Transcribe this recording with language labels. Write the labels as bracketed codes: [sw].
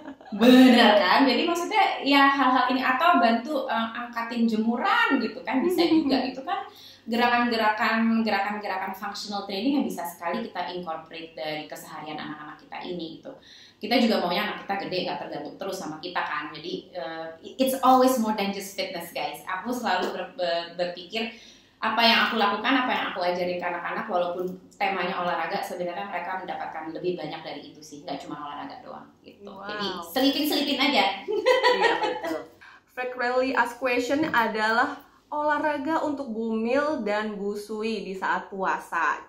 [id] Bener kan, jadi maksudnya ya hal-hal ini, atau bantu angkatin jemuran gitu kan, bisa juga. Itu kan gerakan-gerakan functional training yang bisa sekali kita incorporate dari keseharian anak-anak kita ini gitu. Kita juga maunya anak kita gede, gak tergantung terus sama kita kan. [en] Jadi it's always more than just fitness guys. [id] Aku selalu berpikir apa yang aku lakukan, apa yang aku ajarin ke anak-anak, walaupun temanya olahraga, sebenarnya mereka mendapatkan lebih banyak dari itu sih, nggak cuma olahraga doang gitu. Wow. Jadi selipin aja. Iya betul. [en] Frequently asked question [id] adalah olahraga untuk Bumil dan Busui di saat puasa.